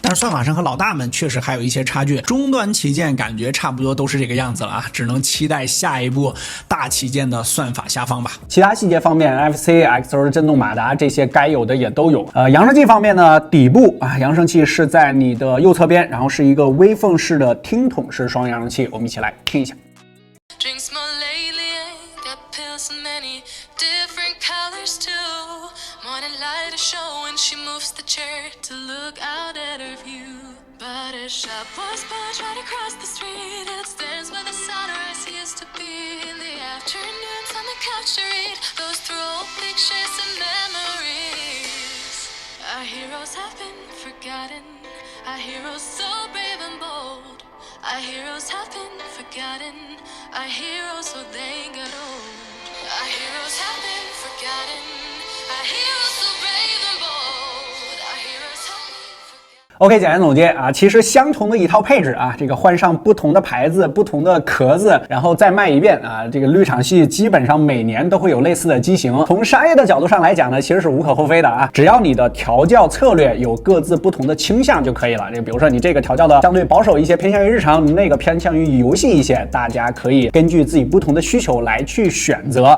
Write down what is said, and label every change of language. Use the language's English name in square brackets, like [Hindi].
[Chinese] 但是算法上和老大们确实还有一些差距，终端旗舰感觉差不多都是这个样子了啊，只能期待下一步大旗舰的算法下放吧。其他细节方面 ，NFC、XR 震动马达这些该有的也都有。扬声器方面呢，底部啊，扬声器是在你的右侧边，然后是一个微缝式的听筒式双扬声器。我们一起来听一下。 [English] Drinks more lately, got pills in many different colors too. Morning light is showing, she moves the chair to look out at her view. But a shop was built right across the street. It stands where the sunrise used to be. In the afternoons on the couch to read, goes through old pictures and memories. Our heroes have been forgotten. Our heroes so brave and bold.Our heroes have been forgotten. Our heroes so they got old. Our heroes have been forgotten. Our heroes so brave and bold. Our heroes have been [Chinese] OK， 简单总结啊，其实相同的一套配置啊，这个换上不同的牌子、不同的壳子，然后再卖一遍啊，这个绿厂系基本上每年都会有类似的机型。从商业的角度上来讲呢，其实是无可厚非的啊，只要你的调教策略有各自不同的倾向就可以了。这比如说你这个调教的相对保守一些，偏向于日常；你那个偏向于游戏一些，大家可以根据自己不同的需求来去选择。